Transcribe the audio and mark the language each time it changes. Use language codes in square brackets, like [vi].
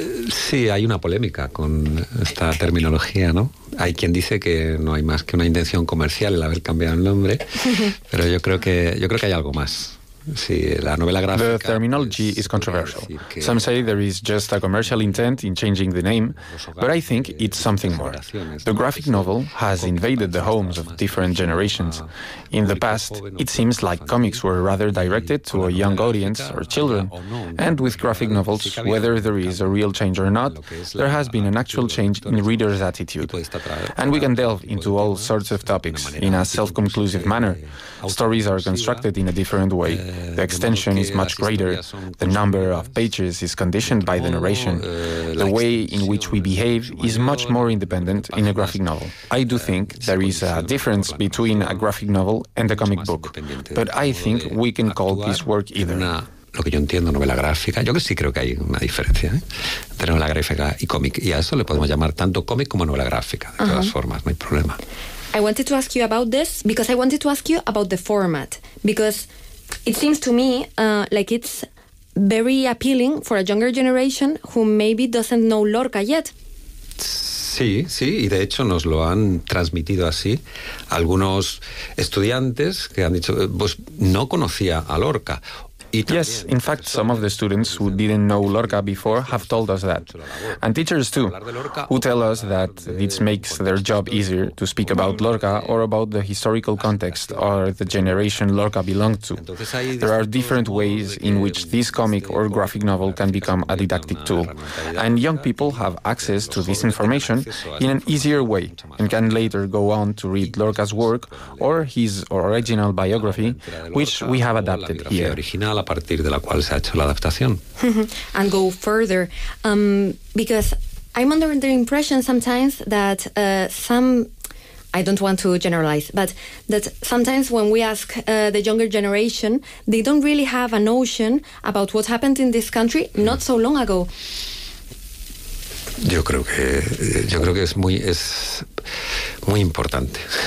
[es] Sí, hay una polémica con esta terminología, ¿no? Hay quien dice que no hay más que una intención comercial el haber cambiado el nombre, pero yo creo que hay algo más. Sí, la novela gráfica. [en] The terminology is controversial. Some say there is just a commercial intent in changing the name, but I think it's something more. The graphic novel has invaded the homes of different generations. In the past, it seems like comics were rather directed to a young audience or children, and with graphic novels, whether there is a real change or not, there has been an actual change in readers' attitude. And we can delve into all sorts of topics in a self-conclusive manner. Stories are constructed in a different way. The extension is much greater. The number of pages is conditioned by the narration. The way in which we behave is much more independent in a graphic novel. I do think there is a difference between a graphic novel and a comic book, but I think we can call this work either. [es] Lo que yo entiendo, novela gráfica, yo sí creo que hay una diferencia entre novela gráfica y cómic, y a eso le podemos llamar tanto cómic como novela gráfica, de todas formas, no hay problema. [en] I wanted to ask you about this, because I wanted to ask you about the format, because it seems to me like it's very appealing for a younger generation who maybe doesn't know Lorca yet. [es] Sí, sí, y de hecho nos lo han transmitido así. Algunos estudiantes que han dicho, pues no conocía a Lorca. [en] Yes, in fact, some of the students who didn't know Lorca before have told us that. And teachers too, who tell us that it makes their job easier to speak about Lorca or about the historical context or the generation Lorca belonged to. There are different ways in which this comic or graphic novel can become a didactic tool. And young people have access to this information in an easier way and can later go on to read Lorca's work or his original biography, which we have adapted here. [es] A partir de la cual se ha hecho la adaptación. [en] And go further, because I'm under the impression sometimes that I don't want to generalize, but that sometimes when we ask the younger generation, they don't really have a notion about what happened in this country not so long ago. [es] Yo creo que es muy importante.